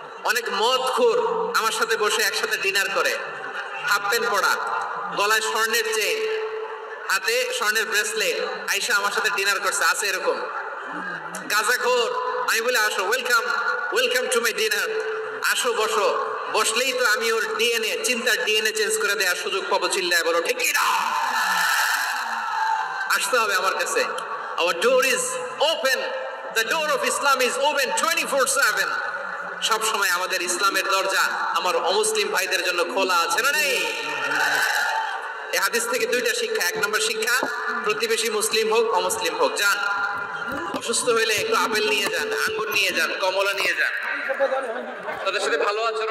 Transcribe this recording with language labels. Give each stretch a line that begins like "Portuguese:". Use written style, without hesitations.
Bangla: অনেক মদখোর আমার সাথে বসে একসাথে ডিনার করে, হাফ প্যান্ট পরা, গলায় স্বর্ণের চেইন, হাতে স্বর্ণের ব্রেসলেট, আইসা আমার সাথে ডিনার করছে, আছে এরকম। গাঁজাখোর, আমি বলে আসো, welcome welcome to my dinner, আসো বসো। বসলেই তো আমি ওর ডিএনএ, চিন্তার ডিএনএ চেঞ্জ করে দেওয়ার সুযোগ পাবো, চিল্লায় বলো ঠিক না? আসতে হবে আমার কাছে।
English: Our door is open, the door of Islam is open 24/7।
Bangla: সব সময় আমাদের ইসলামের দরজা আমার অমুসলিম ভাইদের জন্য খোলা আছে, না নেই? এই হাদিস থেকে দুইটা শিক্ষা। এক নম্বর শিক্ষা, প্রতিবেশী মুসলিম হোক অমুসলিম হোক, যান, অসুস্থ হইলে একটু আপেল নিয়ে যান, আঙ্গুর নিয়ে যান, কমলা নিয়ে যান, তাদের সাথে ভালো আচরণ